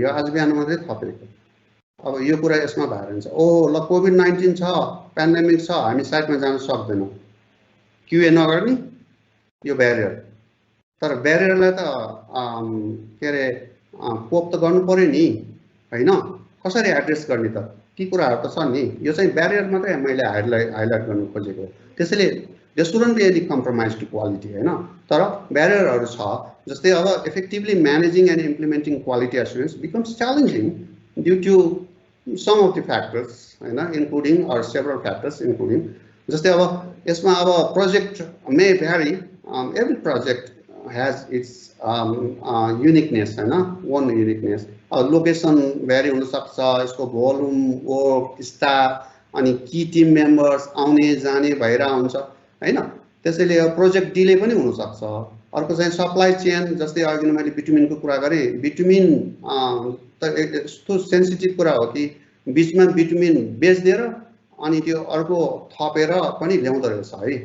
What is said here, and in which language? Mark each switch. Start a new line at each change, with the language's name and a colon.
Nepali: यो आज बिहान मात्रै थपेको। अब यो कुरा यसमा भएर हुन्छ, ओ ल कोभिड-19 छ, पेन्डेमिक छ, हामी साइटमा जान सक्दैनौँ, QA नगर्ने यो ब्यारियर। तर ब्यारियरलाई त के अरे कोप त गर्नु पर्यो नि, हैन? कसरी एड्रेस गर्ने त? ती कुराहरु त छ नि। यो चाहिँ ब्यारियर मात्रै मैले हाइलाइट गर्नु खोजेको। त्यसैले
English: there shouldn't be any compromise to quality, हैन?
Nepali: तर ब्यारियरहरु छ।
English: जस्तै अब effectively managing and implementing quality assurance becomes challenging due to some of the factors, including or several factors, including
Nepali: जस्तै अब यसमा अब
English: project may vary. Every project has its uniqueness, one uniqueness. Location vary
Nepali: हुन सक्छ, यसको volume, work, staff, अनि
English: key team members
Nepali: आउने जाने भइरा हुन्छ, हैन? त्यसैले प्रोजेक्ट डिले पनि हुन सक्छ। अर्को चाहिँ सप्लाई चेन, जस्तै अघि मैले बिटुमिनको कुरा गरे। बिटुमिन त यस्तो सेन्सिटिभ कुरा हो कि बीचमा बिटुमिन बेच्दिएर अनि त्यो अर्को थपेर पनि ल्याउँदो रहेछ है।